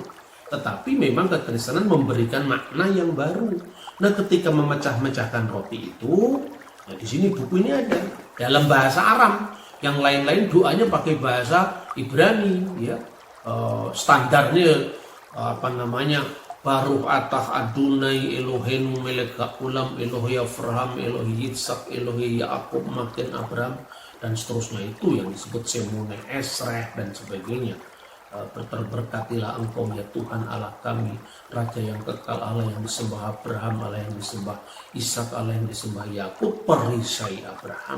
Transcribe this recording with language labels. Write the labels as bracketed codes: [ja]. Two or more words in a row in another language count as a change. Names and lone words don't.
[id] Tetapi memang kekristenan memberikan makna yang baru. Nah, ketika memecah-mecahkan roti itu, nah di sini buku ini ada dalam bahasa Aram. Yang lain-lain doanya pakai bahasa Ibrani, ya. [he] Standarnya ברוך אתה אדוני אלוהינו מלך העולם אלוהי אברהם אלוהי יצחק אלוהי יעקב מגן אברהם, [id] dan seterusnya itu yang disebut Shemone Esreh dan sebagainya. Terberkatilah engkau ya Tuhan Allah kami, Raja yang kekal, Allah yang disembah Abraham, Allah yang disembah Ishak, Allah yang disembah Yakub, perisai Abraham.